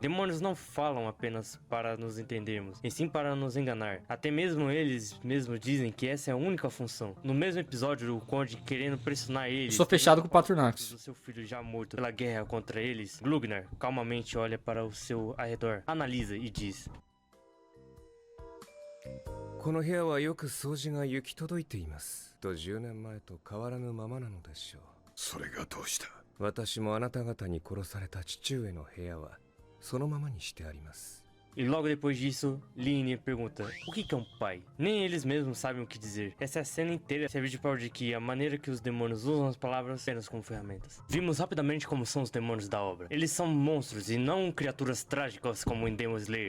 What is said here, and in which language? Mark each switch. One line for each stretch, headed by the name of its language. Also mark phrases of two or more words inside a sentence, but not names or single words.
Portuguese: Demônios não falam apenas para nos entendermos, e sim para nos enganar. Até mesmo eles mesmos dizem que essa é a única função. No mesmo episódio, o Conde querendo pressionar eles... Eu sou fechado com o Patronax. ...do seu filho já morto pela guerra contra eles, Glugnar calmamente olha para o seu arredor, analisa e diz:
Japanese: この部屋はよく掃除が行き届いています。と10年前と変わらぬままなのでしょう。それがどうした？私もあなた方に殺された父上の部屋はそのままにしてあります。
Portuguese: E logo depois disso, Line pergunta: o que é um pai? Nem eles mesmos sabem o que dizer. Essa cena inteira serve de prova de que a maneira que os demônios usam as palavras apenas como ferramentas. Vimos rapidamente como são os demônios da obra. Eles são monstros e não criaturas trágicas como em Demon Slayer.